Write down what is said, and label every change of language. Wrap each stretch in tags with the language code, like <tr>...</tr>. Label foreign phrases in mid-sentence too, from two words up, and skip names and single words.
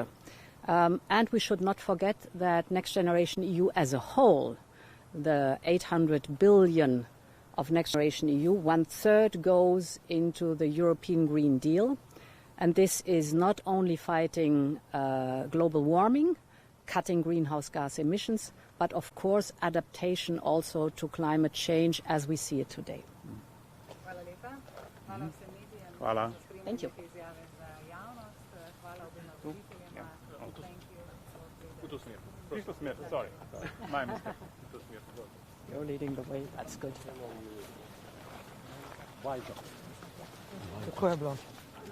<en>And we should not forget that Next Generation EU as a whole, the 800 billion of Next Generation EU, 1/3 goes into the European Green Deal. And this is not only fighting global warming, cutting greenhouse gas emissions, but of course adaptation also to climate change as we see it today.</en> <sl>Hvala lepa. Hvala vsem medijem. Hvala.</sl> <en>Thank you.</en> <sl>Izjave za javnost. Hvala obema voditeljema.</sl> <en>Thank you.</en> <sl>V to smer. Isto smer,</sl> <en>sorry. My mistake.</en> <sl>V to smer.</sl> <en>You're leading the way. That's good.</en> <sl>Kako je bilo?</sl>